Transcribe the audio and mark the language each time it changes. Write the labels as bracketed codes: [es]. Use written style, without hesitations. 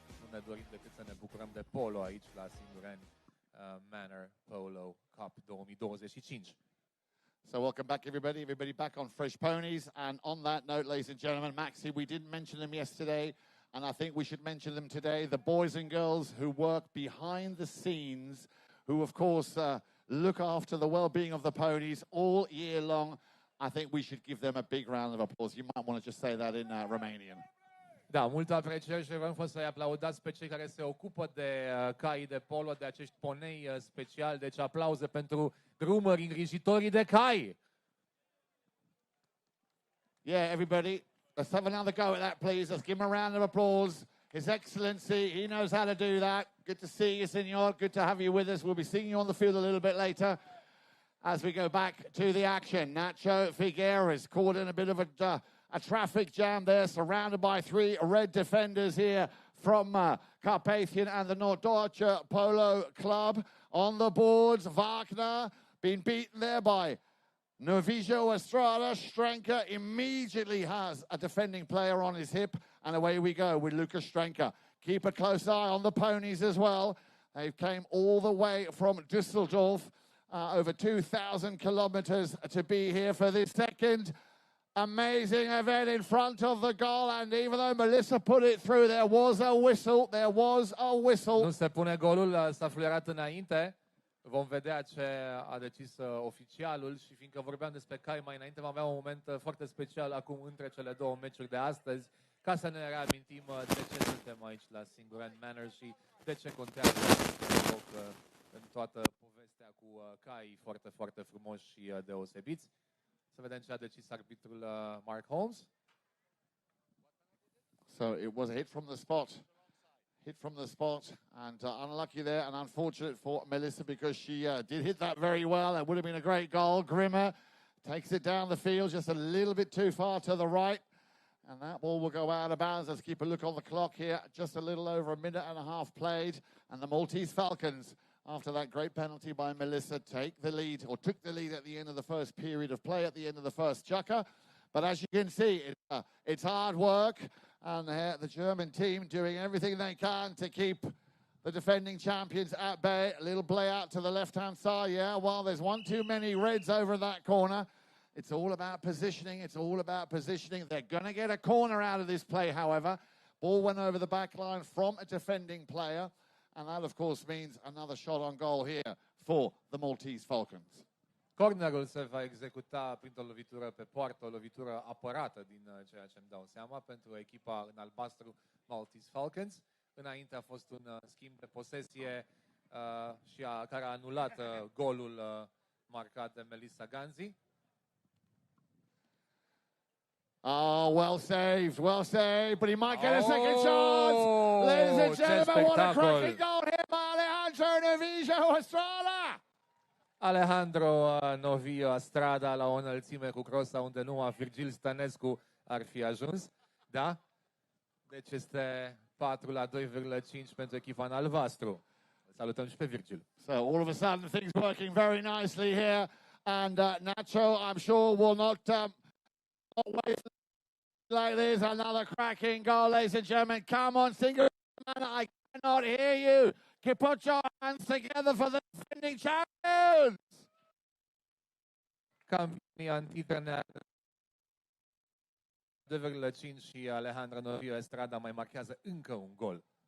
[ro] ne dorim decât să ne bucurăm de polo aici la Singureni Manor Polo Cup 2025. [en] So welcome back, everybody back on fresh ponies. And on that note, ladies and gentlemen, Maxi, we didn't mention them yesterday, and I think we should mention them today. The boys and girls who work behind the scenes, who of course look after the well-being of the ponies all year long. I think we should give them a big round of applause. You might want to just say that in Romanian. [ro] Da, multă apreciere și vrem să-i aplaudați pe cei care se ocupă de caii de polo, de acești ponei speciali. Deci aplauze pentru drumări, îngrijitorii de cai. [en] Yeah, everybody, let's have another go at that, please. Let's give him a round of applause. His Excellency, he knows how to do that. Good to see you, Senor. Good to have you with us. We'll be seeing you on the field a little bit later as we go back to the action. Nacho Figueres caught in a bit of a traffic jam there, surrounded by three red defenders here from Carpathian and the Norddeutsche Polo Club. On the boards, Wagner being beaten there by Novijo Estrada. Strenka immediately has a defending player on his hip, and away we go with Lucas Strenka. Keep a close eye on the ponies as well. They came all the way from Düsseldorf, over 2,000 kilometers to be here for this second amazing event in front of the goal. And even though Melissa put it through, there was a whistle. There was a whistle. [ro] Nu se pune golul, s-a fluierat înainte. Vom vedea ce a decis oficialul și fiindcă vorbeam despre cai mai înainte, vom avea un moment foarte special acum între cele două meciuri de astăzi, ca să ne reamintim de ce suntem aici la Singureni Manor și de ce contează acest loc în toată povestea cu cai foarte, foarte frumoși și deosebiți. Să vedem ce a decis arbitrul Mark Holmes. [en] So it was a hit from the spot. Hit from the spot, and unlucky there, and unfortunate for Melissa because she did hit that very well. That would have been a great goal. Grimmer takes it down the field just a little bit too far to the right, and that ball will go out of bounds. Let's keep a look on the clock here. Just a little over a minute and a half played, and the Maltese Falcons, after that great penalty by Melissa, take the lead, or took the lead at the end of the first period of play, at the end of the first chukker. But as you can see, it's hard work, and the German team doing everything they can to keep the defending champions at bay. A little play out to the left-hand side, yeah, well, there's one too many reds over that corner. It's all about positioning. It's all about positioning. They're going to get a corner out of this play, however. Ball went over the back line from a defending player, and that, of course, means another shot on goal here for the Maltese Falcons. [ro] Cornerul se va executa printr-o lovitură pe poartă, o lovitură apărată din ceea ce îmi dau seama pentru echipa în albastru Maltese Falcons. Înainte a fost un schimb de posesie care a anulat golul marcat de Melissa Ganzi. [en] Oh, well saved, but he might get a second chance. Ladies and gentlemen, what a cracking goal here by Alejandro Novijo Estrada. [ro] Alejandro Novijo Estrada la o înălțime cu crosa unde numai Virgil Stănescu ar fi ajuns. Da? Deci este 4-2,5 pentru echipa în albastru. Salutăm și pe Virgil. [en] So all of a sudden things working very nicely here, and Nacho, I'm sure, will not wait like this. Another cracking goal, ladies and gentlemen. Come on, Singureni, I cannot hear you. Put your hands together for the defending champions. [ro] Campionii antitrenea 2,5 și Alejandro Novijo Estrada mai marchează încă un gol.